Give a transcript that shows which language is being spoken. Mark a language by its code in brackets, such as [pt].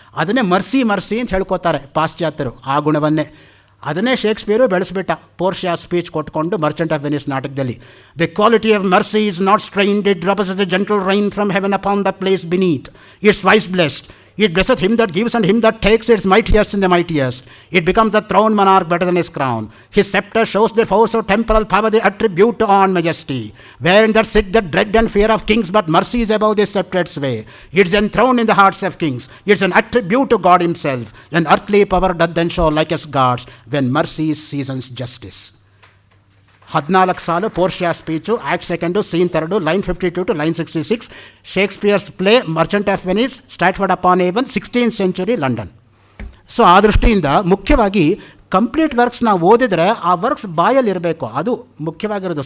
[kn] ಅದನ್ನೇ mercy mercy ಅಂತ ಹೇಳ್ಕೊತಾರೆ ಪಾಶ್ಚಾತ್ಯರು, ಆ ಗುಣವನ್ನೇ. ಅದನ್ನೇ ಶೇಕ್ಸ್ಪಿಯರು ಬೆಳೆಸ್ಬಿಟ್ಟ ಪೋರ್ಷಿಯಾ ಸ್ಪೀಚ್ ಕೊಟ್ಕೊಂಡು ಮರ್ಚೆಂಟ್ ಆಫ್ ವೆನಿಸ್ ನಾಟಕದಲ್ಲಿ. [en] The quality of mercy is not strained, it drops a gentle rain from heaven upon the place beneath, it's twice blessed, it blesseth him that gives and him that takes, its mightiest in the mightiest. It becomes the throne monarch better than his crown. His scepter shows the force of temporal power, the attribute to on majesty. Wherein that sit the dread and fear of kings, but mercy is above this sceptred sway. It's enthroned in the hearts of kings. It's an attribute to God himself. An earthly power doth then show like as gods, when mercy seasons justice. [kn] 14 ಸಾಲು ಪೋರ್ಷಿಯಾ speech, act second, scene 2, line 52 to line 66. ಶೇಕ್ಸ್ಪಿಯರ್ಸ್ play Merchant of Venice, ಸ್ಟ್ರಾಟ್ಫರ್ಡ್ upon A one, 16th century London. So ಆ ದೃಷ್ಟಿಯಿಂದ ಮುಖ್ಯವಾಗಿ complete works ನಾವು ಓದಿದರೆ ಆ works ಬಾಯಲ್ಲಿರಬೇಕು, ಅದು ಮುಖ್ಯವಾಗಿರೋದು.